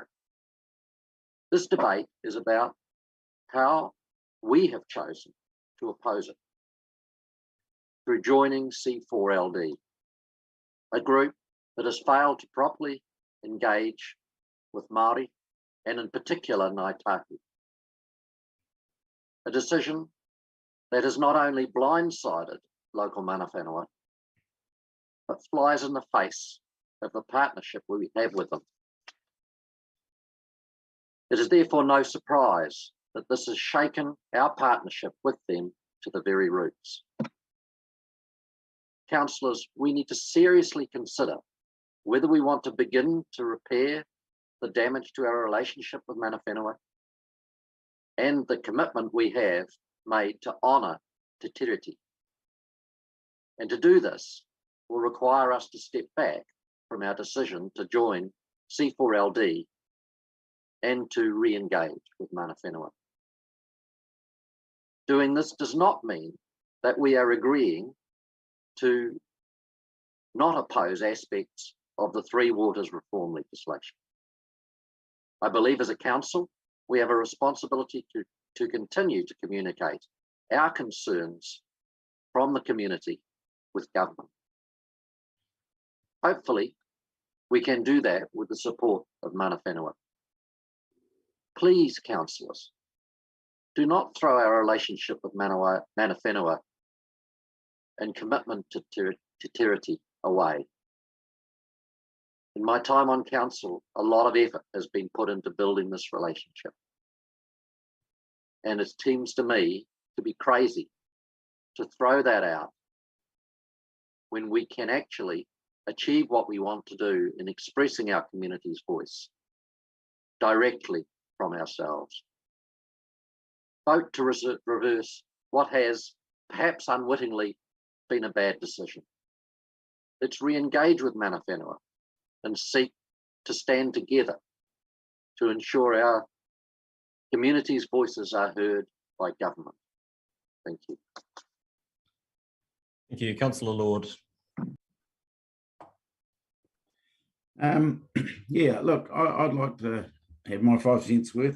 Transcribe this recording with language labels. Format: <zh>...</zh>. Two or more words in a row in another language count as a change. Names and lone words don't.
<en>This debate is about how we have chosen to oppose it through joining C4LD, a group that has failed to properly engage with Māori and in particular Ngāi Tahu. A decision that has not only blindsided local</en> <mi>mana whenua,</mi> <en>but flies in the face of the partnership we have with them. It is therefore no surprise that this has shaken our partnership with them to the very roots. Councillors, we need to seriously consider whether we want to begin to repair the damage to our relationship with</en> <mi>mana whenua</mi> <en>and the commitment we have made to honour Te Tiriti. And to do this will require us to step back from our decision to join C4LD and to re-engage with</en> <mi>mana whenua.</mi> <en>Doing this does not mean that we are agreeing to not oppose aspects of the Three Waters reform legislation. I believe as a council, we have a responsibility to continue to communicate our concerns from the community with government. Hopefully, we can do that with the support of</en> <mi>mana whenua.</mi> <en>Please, councillors, do not throw our relationship with</en> <mi>mana whenua</mi> <en>and commitment to Te Tiriti away. In my time on council, a lot of effort has been put into building this relationship. And it seems to me to be crazy to throw that out when we can actually achieve what we want to do in expressing our community's voice directly from ourselves. Vote to reverse what has, perhaps unwittingly, been a bad decision. Let's re-engage with</en> <mi>mana whenua</mi> <en>and seek to stand together to ensure our community's voices are heard by government. Thank you. Thank you, Councillor Lord. Yeah, look, I'd like to have my 5 cents worth.</en>